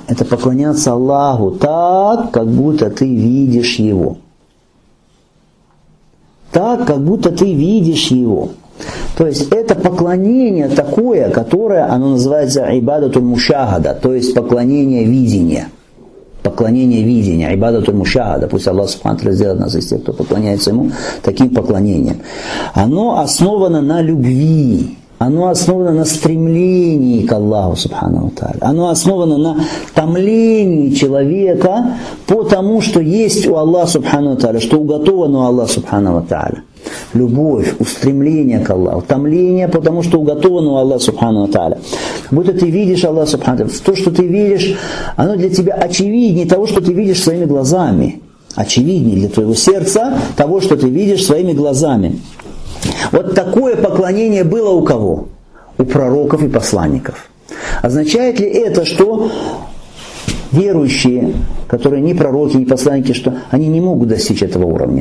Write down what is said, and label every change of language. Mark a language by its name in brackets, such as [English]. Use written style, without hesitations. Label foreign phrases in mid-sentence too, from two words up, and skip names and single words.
[Russian] Это поклоняться Аллаху так, как будто ты видишь Его. Так, как будто ты видишь Его. То есть это поклонение такое, которое, оно называется [Arabic] عبادة المشاهدة, [Russian] то есть поклонение видения. Поклонение видения, [Arabic] عبادة المشاهدة. [Russian] Пусть Аллах [Arabic] سبحانه وتعالى [Russian] сделает нас из тех, кто поклоняется Ему таким поклонением. Оно основано на любви. Оно основано на стремлении к Аллаху [Arabic] سبحانه وتعالى. [Russian] Оно основано на томлении человека по тому, что есть у Аллаха [Arabic] سبحانه وتعالى, [Russian] что уготовано у Аллаха [Arabic] سبحانه وتعالى. [Russian] Любовь, устремление к Аллаху, томление, потому что уготовано у Аллаха [Arabic] سبحانه وتعالى. [Russian] Будто ты видишь Аллаха [Arabic] سبحانه وتعالى. [Russian] То, что ты видишь, оно для тебя очевиднее того, что ты видишь своими глазами. Очевиднее для твоего сердца того, что ты видишь своими глазами. Вот такое поклонение было у кого? У пророков и посланников. Означает ли это, что верующие, которые не пророки, не посланники, что они не могут достичь этого уровня?